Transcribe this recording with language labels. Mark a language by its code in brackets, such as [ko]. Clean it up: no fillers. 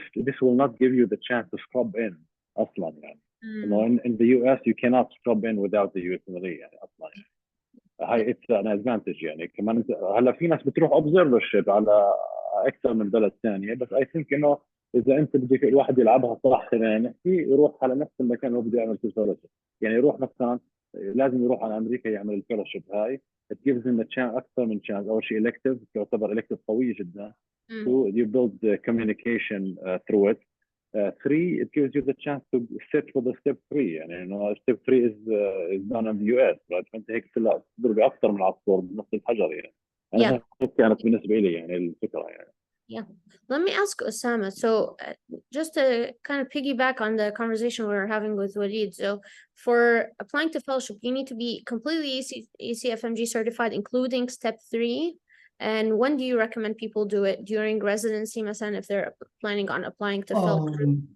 [en] this will not give you the chance to scrub in [ar] أصلاً يعني. [en] In the US you cannot scrub in without the USMLE [ar] يعني أصلاً يعني. هاي [en] it's an advantage [ar] يعني. كمان هلا في ناس بتروح observership على أكثر من بلد ثانية، بس [en] I think [ar] إنه إذا أنت بدك الواحد يلعبها صح خلينا نحكي، يروح على نفس المكان اللي هو بده يعمل فيه الفellowship يعني. يروح مثلا لازم يروح على أمريكا يعمل الفellowship هاي. [en] it gives him a chance [ar] أكثر من [en] chance. [ar] أول شيء elective تعتبر elective قوية جدا. [en] So you build the communication through it. 3 it gives you the chance to sit for the step 3 [ar] يعني انه [en] step 3 is done in the US right. [ar] فانت هيك تضرب اكثر من عصفور بنص الحجر يعني. انا هيك كانت بالنسبه لي يعني الفكره يعني. [en] Yeah. Let me ask Osama. So just to kind of piggyback on the conversation we were having with Walid. So for applying to fellowship, you need to be completely ECFMG certified, including step 3. And when do you recommend people do it? During residency, [ar] مثلا, [en] if they're planning on applying to fellowship?